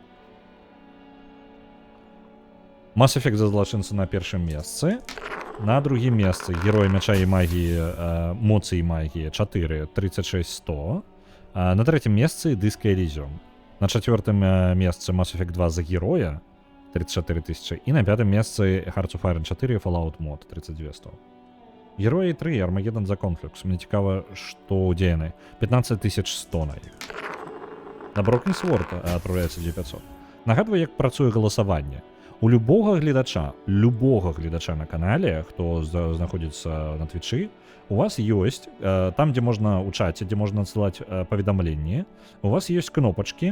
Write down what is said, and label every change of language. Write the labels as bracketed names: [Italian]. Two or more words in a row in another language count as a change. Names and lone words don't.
[Belarusian] Mass Effect за злачынца на першым месцы. На другім месцы Герой мяча і магіі, моцы і магіі 4, 36-100. На трэцім месцы Дыск Элізіум. На чацвёртым месцы Mass Effect 2 за героя 34 тысячи. [Russian] И на пятом месте Hearts of Iron 4 Fallout Mod 3200. Герои 3 Armageddon за Conflux. Мне цікаво, что где они. 15100 на их. На Broken Sword отправляется 2500. [Belarusian] Нагадываю, як працуе голосование. У любого гледача на канале, хто знаходзіцца на твічы, у вас ёсць, там, дзе можна ў чаце, дзе можна адсылаць паведамленні, у вас ёсць кнопачкі.